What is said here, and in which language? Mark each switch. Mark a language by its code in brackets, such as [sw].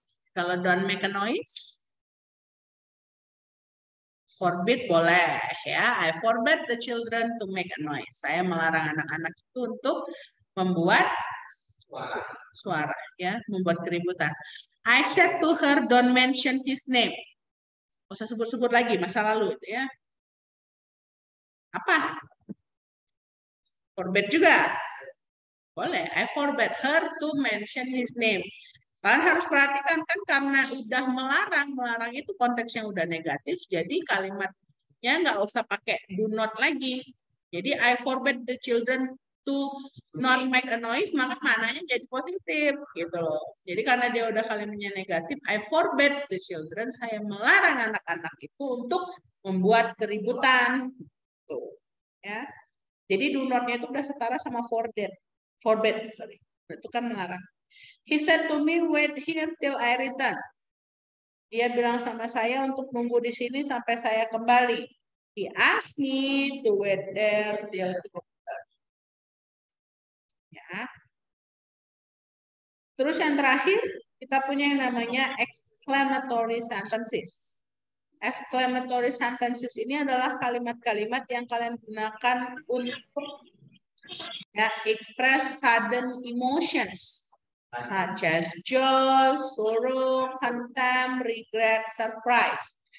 [id] Kalau [en] don't make a noise, [id] forbid boleh ya. [en] I forbid the children to make a noise. [id] Saya melarang anak-anak itu untuk membuat suara ya, membuat keributan. [en] I said to her, don't mention his name. [id] Nggak usah sebut-sebut lagi masa lalu itu ya. Apa? Forbid juga. Boleh. [en] I forbid her to mention his name. [id] Kalian harus perhatikan kan karena udah melarang itu konteksnya udah negatif, jadi kalimatnya nggak usah pakai do not lagi. [en] Jadi I forbid the children to not make a noise, [id] maka maknanya jadi positif gitu loh. Jadi karena dia udah kalimatnya negatif, [en] I forbid the children, [id] saya melarang anak-anak itu untuk membuat keributan. Tuh, ya. Jadi do not-nya itu udah setara sama forbid, sorry. Itu kan melarang. [en] He said to me, wait here till I return. [id] Dia bilang sama saya untuk nunggu di sini sampai saya kembali. [en] He asked me to wait there till he return. [id] Ya. Terus yang terakhir, kita punya yang namanya exclamatory sentences. [en] Exclamatory sentences [id] ini adalah kalimat-kalimat yang kalian gunakan untuk ya, [en] express sudden emotions such as joy, sorrow, contempt, regret, surprise.